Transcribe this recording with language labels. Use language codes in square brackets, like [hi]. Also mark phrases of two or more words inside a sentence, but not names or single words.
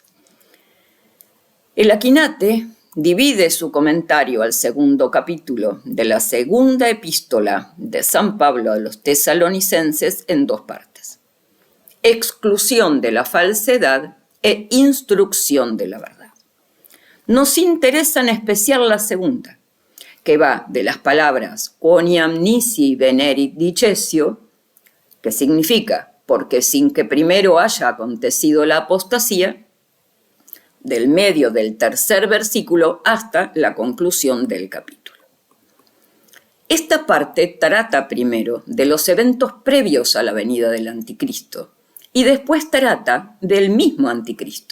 [es] El Aquinate divide su comentario al segundo capítulo de la segunda epístola de San Pablo a los tesalonicenses en dos partes: exclusión de la falsedad e instrucción de la verdad. Nos interesa en especial la segunda, que va de las palabras [la] quoniam nisi venerit dicesio, [es] que significa porque sin que primero haya acontecido la apostasía, del medio del tercer versículo hasta la conclusión del capítulo. Esta parte trata primero de los eventos previos a la venida del anticristo y después trata del mismo anticristo.